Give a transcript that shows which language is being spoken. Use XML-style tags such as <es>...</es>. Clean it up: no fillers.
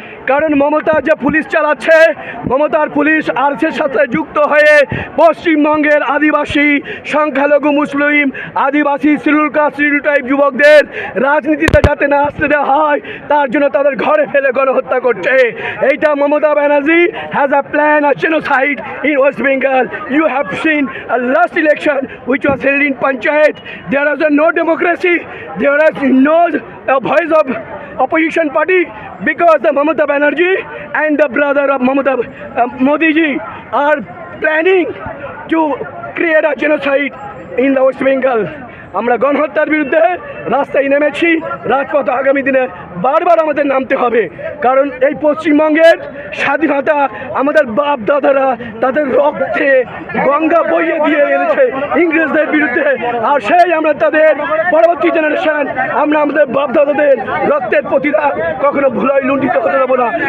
<bn>কারণ মমতা যে পুলিশ চালাচ্ছে, মমতার পুলিশ আরএসএর সাথে যুক্ত হয়ে পশ্চিমবঙ্গের আদিবাসী, সংখ্যালঘু মুসলিম, আদিবাসী, শিডিউল কাস্ট, শিডিউল ট্রাইব যুবকদের রাজনীতিতে যাতে না আসতে দেওয়া হয় তার জন্য তাদের ঘরে ফেলে গণহত্যা করছে। এইটা</bn> <en>Mamata Banerjee has a plan of genocide in West Bengal. You have seen a last election which was held in Panchayat. There was no democracy. There was no voice of opposition party because the Mamata Banerjee and the brother of Mamata Modi ji are planning to create a genocide in the West Bengal.</en> <bn>আমরা গণহত্যার বিরুদ্ধে রাস্তায় নেমেছি। রাজপথ আগামী দিনে বারবার আমাদের নামতে হবে, কারণ এই পশ্চিমবঙ্গের স্বাধীনতা আমাদের বাপ দাদারা তাদের রক্তে গঙ্গা বইয়ে দিয়ে এনেছে ইংরেজদের বিরুদ্ধে। আর সেই আমরা তাদের পরবর্তী জেনারেশন, আমরা আমাদের বাপ দাদাদের রক্তের প্রতিদান কখনো ভুলাই লুণ্ঠিত হতে দেবো না।</bn>